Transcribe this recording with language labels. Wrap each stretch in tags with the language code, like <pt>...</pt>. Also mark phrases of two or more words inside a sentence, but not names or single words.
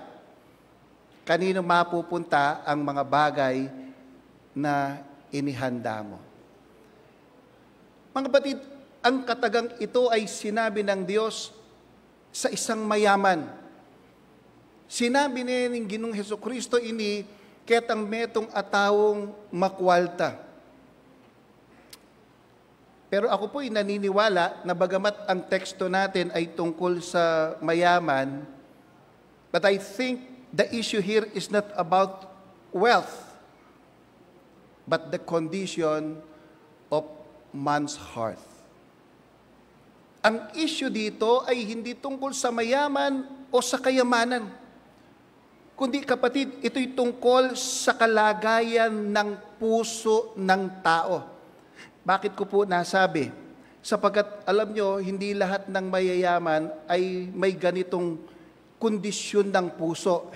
<tl>Kanino mapupunta ang mga bagay na inihanda mo? Mga kapatid, ang katagang ito ay sinabi ng Diyos sa isang mayaman.</tl> <pam>Sinabi niya ng Ginoong Hesukristo ini, ketang metong atawong makwalta.</pam> <tl>Pero ako po'y naniniwala na bagamat ang teksto natin ay tungkol sa mayaman,</tl> <en>but I think the issue here is not about wealth, but the condition of man's heart.</en> <tl>Ang issue dito ay hindi tungkol sa mayaman o sa kayamanan, kundi kapatid, ito'y tungkol sa kalagayan ng puso ng tao. Bakit ko po nasabi? Sapagkat alam nyo, hindi lahat ng mayayaman ay may ganitong kondisyon ng puso.</tl>